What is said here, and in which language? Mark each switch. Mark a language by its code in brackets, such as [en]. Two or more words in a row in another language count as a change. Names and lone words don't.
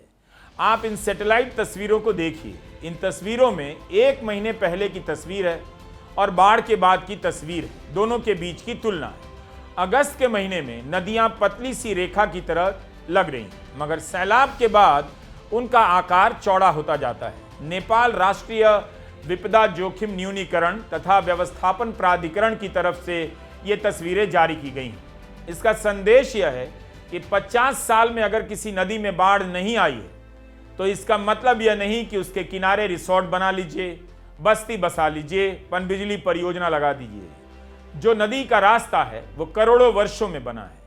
[hi] आप इन सैटेलाइट तस्वीरों को देखिए। इन तस्वीरों में 1 महीने पहले की तस्वीर है और बाढ़ के बाद की तस्वीर है। दोनों के बीच की तुलना है। अगस्त के महीने में नदियां पतली सी रेखा की तरह लग रही, मगर सैलाब के बाद उनका आकार चौड़ा होता जाता है। नेपाल राष्ट्रीय विपदा जोखिम न्यूनीकरण तथा व्यवस्थापन प्राधिकरण की तरफ से ये तस्वीरें जारी की गई हैं। इसका संदेश यह है कि 50 साल में अगर किसी नदी में बाढ़ नहीं आई है तो इसका मतलब यह नहीं कि उसके किनारे रिसोर्ट बना लीजिए, बस्ती बसा लीजिए, पनबिजली परियोजना लगा दीजिए। जो नदी का रास्ता है वो करोड़ों वर्षों में बना है।